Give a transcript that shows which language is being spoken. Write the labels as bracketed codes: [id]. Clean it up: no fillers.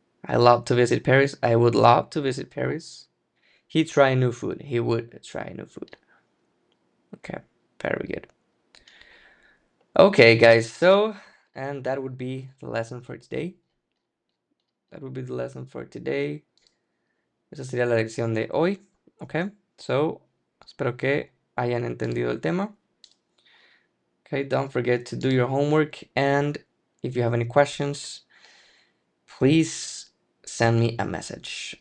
[en] I love to visit Paris. I would love to visit Paris. He try new food. He would try new food. Okay, very good. Okay, guys, so, and that would be the lesson for today. That would be the lesson for today. [es] Esa sería la lección de hoy. Okay, so, espero que hayan entendido el tema. [en] Okay, don't forget to do your homework, and if you have any questions, please send me a message.